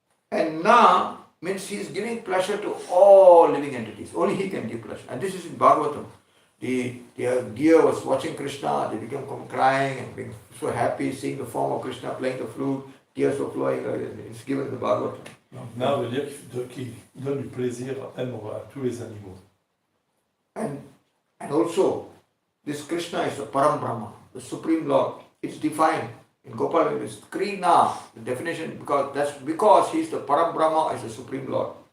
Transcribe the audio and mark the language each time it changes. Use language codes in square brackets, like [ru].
[en] And Na means he is giving pleasure to all living entities. Only he can give pleasure. And this is in Bhagavatam. The deer was watching Krishna. They became crying and being so happy seeing the form of Krishna playing the flute. Tears were flowing. It's given in the Bhagavatam. [fr] Donc, Na veut dire qu'il donne du plaisir à tous les animaux. [en] And also, this Krishna is the Param Brahma, the Supreme Lord. It's defined in Gopal, it's Krina, the definition, because he is the Param Brahma, is the Supreme Lord.